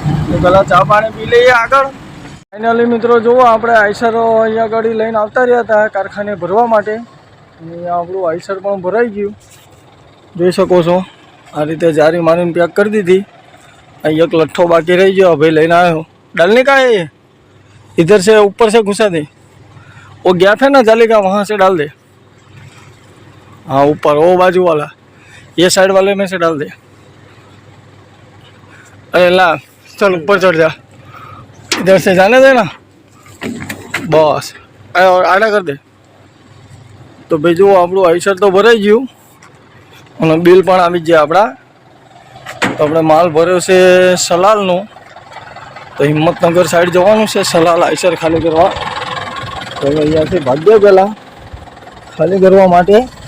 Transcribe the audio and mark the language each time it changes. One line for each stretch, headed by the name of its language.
Gujarati: તો પહેલાં ચા પાણી પી લઈએ આગળ. ફાઇનલી મિત્રો જુઓ, આપણે આઈસર અહીંયા ગાડી લઈને આવતા રહ્યા હતા કારખાને ભરવા માટે. અહીંયા આપણું આઈસર પણ ભરાઈ ગયું, જોઈ શકો છો. આ રીતે જારી મારીને પેક કરી દીધી. અહીં એક લઠ્ઠો બાકી રહી ગયો, ભાઈ લઈને આવ્યો.
Hindi: डालने का है ये, इधर से ऊपर से घुसा दे. वो गया था ना जाली का, वहाँ से डाल दे. हाँ ऊपर वो बाजू वाला, ये साइड वाले में से डाल दे. अरे ला चल ऊपर चढ़ जा, इधर से जाने देना बस, और आड़ा कर दे.
Gujarati: તો ભાઈ જુઓ, આપણું આઈસર તો ભરાઈ ગયું અને બિલ પણ આવી ગયા આપણા. તો આપણે માલ ભર્યો છે સલાલનો. તો હિંમતનગર સાઈડ જવાનું છે સલાલ આઈસર ખાલી કરવા. તો અહીંયાથી ભાગ્ય પહેલાં ખાલી કરવા માટે.